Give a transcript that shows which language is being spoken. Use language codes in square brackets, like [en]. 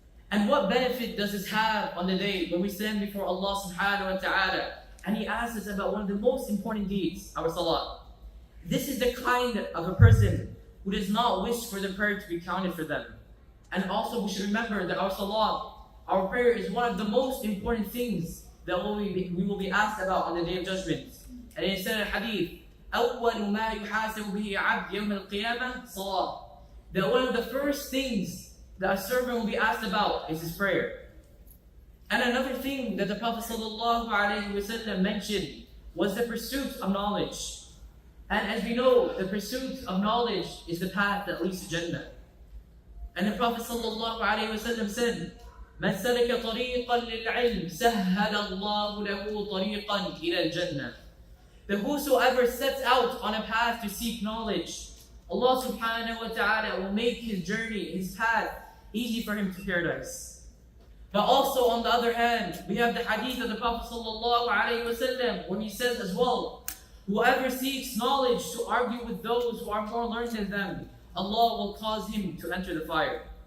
[en] And what benefit does this have on the day when we stand before Allah subhanahu wa ta'ala and He asks us about one of the most important deeds, our salah? This is the kind of a person who does not wish for the prayer to be counted for them. And also we should remember that our salah, our prayer, is one of the most important things that we will be asked about on the Day of Judgment. And it said in hadith, [ar] أول ما يحاسب به عبد يوم القيامة صلاة. [en] That one of the first things that a servant will be asked about is his prayer. And another thing that the Prophet ﷺ mentioned was the pursuit of knowledge. And as we know, the pursuit of knowledge is the path that leads to Jannah. And the Prophet ﷺ said, [ar] من سلك طريقا للعلم سهل الله له طريقا إلى الجنة. [en] That whosoever sets out on a path to seek knowledge, Allah subhanahu wa ta'ala will make his journey, his path, easy for him to paradise. But also on the other hand, we have the hadith of the Prophet sallallahu alaihi wasallam when he says as well, whoever seeks knowledge to argue with those who are more learned than them, Allah will cause him to enter the fire.